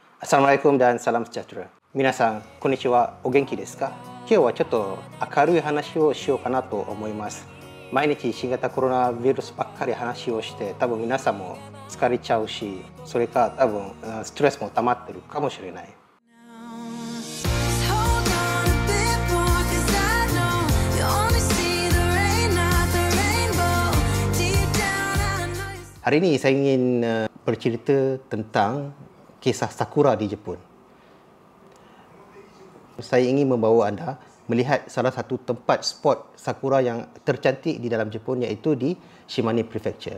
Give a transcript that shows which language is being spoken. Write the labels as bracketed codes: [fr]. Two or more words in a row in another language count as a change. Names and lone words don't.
[ms] Assalamualaikum dan salam sejahtera. [ja] 皆さん、こんにちは、お元気ですか？今日はちょっと明るい話をしようかなと思います. 毎日新型コロナウイルスばっかり話をして、たぶん皆さんも疲れちゃうし、それかたぶんストレスも溜まってるかもしれない。 [ms] Hari ini saya ingin bercerita tentang kisah sakura di Jepun. Saya ingin membawa anda melihat salah satu tempat spot sakura yang tercantik di dalam Jepun, iaitu di Shimane Prefecture.